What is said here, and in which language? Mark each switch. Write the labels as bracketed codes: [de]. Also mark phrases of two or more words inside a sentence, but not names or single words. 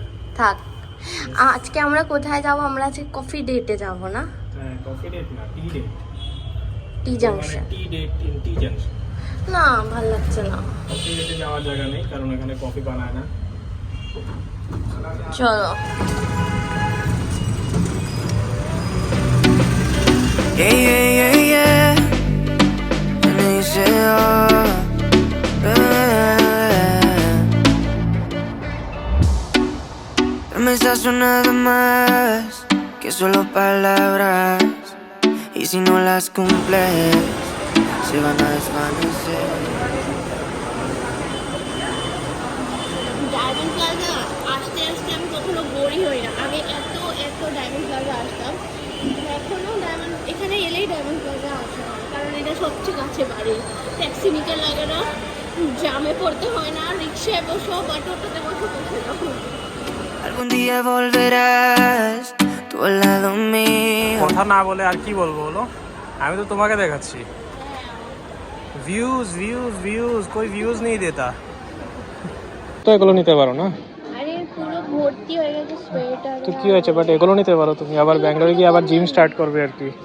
[bn] থাক। আজকে আমরা কোথায় যাব? আমরা আজকে [en] coffee date [bn] যাব না? হ্যাঁ, [en] coffee date [bn] না, [en] tea date. [bn] টি জাংশন। [en] Tea date in Tea Junction. [bn] না, ভালো লাগছে না। [en] coffee date [bn] যাওয়ার জায়গা নেই, কারণ এখানে কফি বানায় না। চলো। [es] Me estás sonando más que solo palabras, y si no las cumples se van a desvanecer. [bn] ডায়মন্ড প্লাজা আসতে আসতে আমি কখনো বোরই হই না। আমি এত ডায়মন্ড প্লাজা আসতাম, এখনো ডায়মন্ড এখানে এলেই ডায়মন্ড প্লাজা আসা হয়, কারণ এটা সবচেয়ে কাছে বাড়ি। ট্যাক্সি নিতে লাগে না, জামে পড়তে হয় না, রিক্সায় বসো বা টোটোতে বসে যাও। [es] Algún día volverás tú al lado mío. [bn] কথা না বলে আর কি বলবো বলো? আমি তো তোমাকে দেখাচ্ছি [en] views views views, [bn] কই ভিউজ নেই দেতা। তো এগুলো নিতে পারো না? আরে পুরো ভর্তি হয়ে গেছে সোয়েটার। তো কি হয়েছে, বাট এগুলো নিতে পারো তুমি। আবার ব্যাঙ্গালোরে গিয়ে আবার [en] gym start [bn] করবে আর কি।